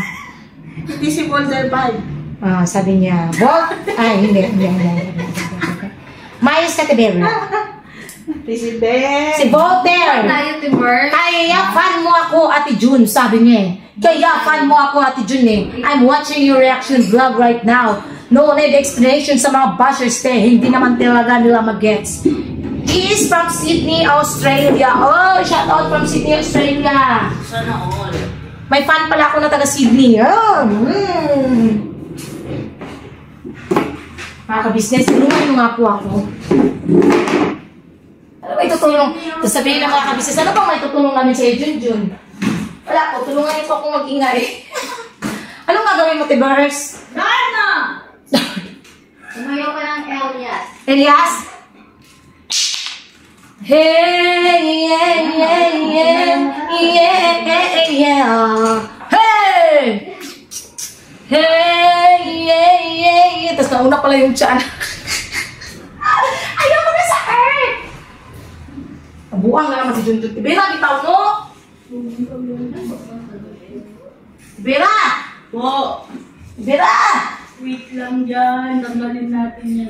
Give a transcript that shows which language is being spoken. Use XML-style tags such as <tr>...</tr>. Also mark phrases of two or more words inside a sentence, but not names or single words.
<tl>Hindi si Voltaire 5. Sabi niya, hindi. Mayos ka, Tiberi. Si Voltaire. Kaya fan mo ako, Ate June, sabi niya. Kaya fan mo ako, Ate June.</tl> <en>I'm watching your reaction vlog right now. No need explanation</en> <tl>sa mga bashers, hindi naman talaga nila mag-gets.</tl> <en>He is from Sydney, Australia. Oh, shout out from Sydney, Australia.</en> <tl>Sana all. May fan pala ako na taga Sydney. Mga ka-business, tulungan mo nga po ako. Ano may tutulong? Tapos sabihin ng mga kabisnes, ano bang may tutulong namin sa'yo, Junjun? Wala po, tulungan niyo po akong mag-ingay. Anong gagawin mo, Tibers? Darna! Tumayo ka ng Elias. Elias?</tl> <en>Hey, yeah, yeah, yeah, yeah, yeah. Hey! Hey, yeah, yeah, yeah.</en> <tl>Tapos nauna pala yung tiyan. Ayoko na sa earth! Buwang na naman si Junjun. Tibera, bitaw mo! Tibera! Po, Tibera! wait lang dyan. Tanggalin natin yan.</tl>